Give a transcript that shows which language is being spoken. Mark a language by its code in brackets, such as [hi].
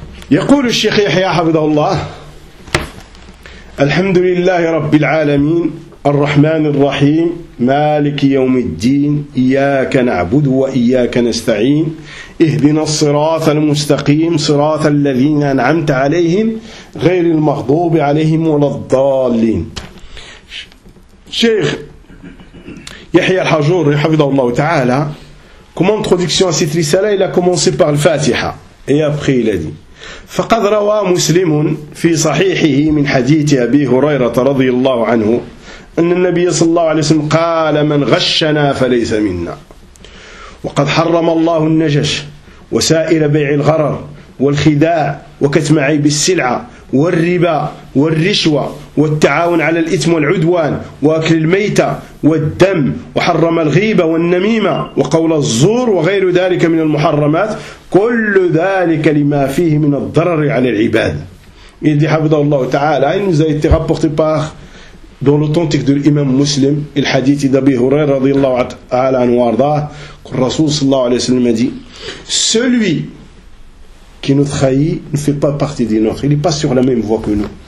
[ar] Yaqul Cheikh Yahya, Habibullah, Alhamdulillah, Rabbil Alameen, Ar-Rahman Ar-Rahim, Malik Yawm al-Din, Iyaka Na'budu wa Iyaka Nasta'in, اهدنا الصراط المستقيم صراط الذين أنعمت عليهم غير المغضوب عليهم ولا الضالين. شيخ يحيى الحجور حفظه الله تعالى [fr] comme introduction à cette risala il a commencé par le Fatiha et après il a dit [ar] فقد روى مسلم في صحيحه من حديث أبي هريرة رضي الله عنه أن النبي صلى الله عليه وسلم قال من غشنا فليس منا وقد حرم الله النجش وسائر بيع الغرر والخداع وكتم عيب السلعة والربا والرشوة والتعاون على الإثم والعدوان وأكل الميتة والدم وحرم الغيبة والنميمة وقول الزور وغير ذلك من المحرمات كل ذلك لما فيه من الضرر على العباد. إذ حفظه الله تعالى إن زيت غبق طباخ [fr] dans l'authentique de l'imam muslim il hadith d'Abi Hurayra radiyallahu ta'ala anhu arda que le Rasoul sallallahu alayhi wa sallam a dit celui qui nous trahit ne fait pas partie des nôtres, il n'est pas sur la même voie que nous.